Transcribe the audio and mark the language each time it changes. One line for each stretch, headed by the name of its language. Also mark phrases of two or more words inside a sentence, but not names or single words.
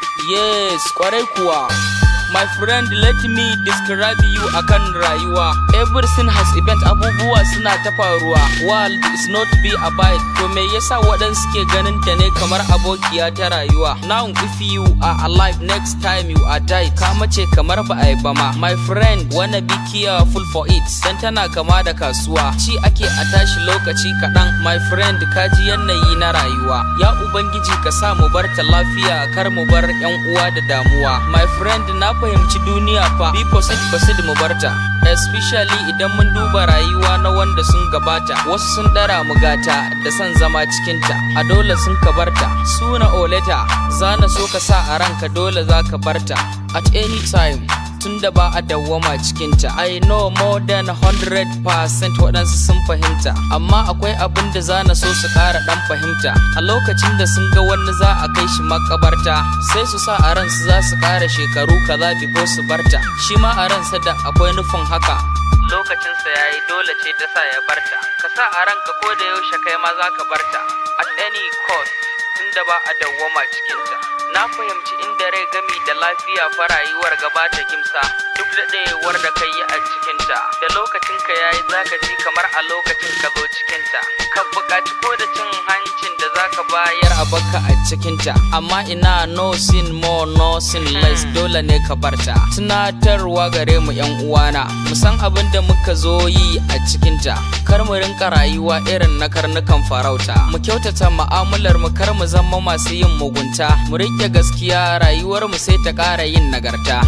English: Yes,
Hausa: kwarai kuwa.
English: My friend, let me describe you
Hausa: akan rayuwa.
English: Everything has event,
Hausa: abubuwa suna ta faruwa.
English: World is not be abide.
Hausa: To me yasa waɗansu ke ganin ta ne kamar abokiya ta rayuwa?
English: Now if you are alive, next time you are died.
Hausa: Ka mace kamar ba a yi ba ma.
English: My friend, wanna be careful for it.
Hausa: Dan tana kama da kasuwa. Ci ake a tashi lokaci kaɗan.
English: My friend,
Hausa: ka ji yanayi na rayuwa. Ya Ubangiji, ka sa mu bar ta lafiya, kar mu bar ƴan uwa da damuwa.
English: My friend,
Hausa: na fahimci duniya fa.
English: Be positive, positive
Hausa: mu bar ta. Especially idan mun duba rayuwa na wanda sun gabata. Wasu sun ɗara mu gata da son zama cikinta. A dole sun ka bar ta.
English: Sooner or later,
Hausa: za na so ka sa a ranka dole za ka bar ta.
English: At any time,
Hausa: tun da ba a dawwama cikinta.
English: I know more than hundred percent
Hausa: waɗansu sun fahimta. Amma akwai abin da za na so su ƙara ɗan fahimta. A lokacin da sun ga wani za a kai shi makabarta, sai su sa a ransu za su ƙara shekaru kaza before su barta. Shi ma a ransa da akwai nufin haka. Lokacinsa ya yi, dole ce ta sa ya barta. Ka sa a ranka ko da yaushe kai ma za ka barta.
English: At any cost,
Hausa: tun da ba a dawwama cikinta. Na fahimci inda rai gami da lafiya fa rayuwar gaba ta kimsa. Duk daɗewar da ka yi a cikinta, da lokacinka ya yi za ka ji kamar a lokacin ka zo cikinta. Ka buƙaci ko da cin hancin da za ka bayar a baka a cikinta. Amma ina
English: no sin more, no sin less,
Hausa: Hmm. dole ne ka barta. Tunatarwa gare mu ƴan uwana, mu san abin da muka zo yi a cikinta. Kar mu rinka rayuwa irin na karnukan farauta. Mu kyautata mu'amalar mu, kar mu zama masu yin mugunta. Mu riƙe gaskiya, rayuwar mu sai ta ƙara yin nagarta.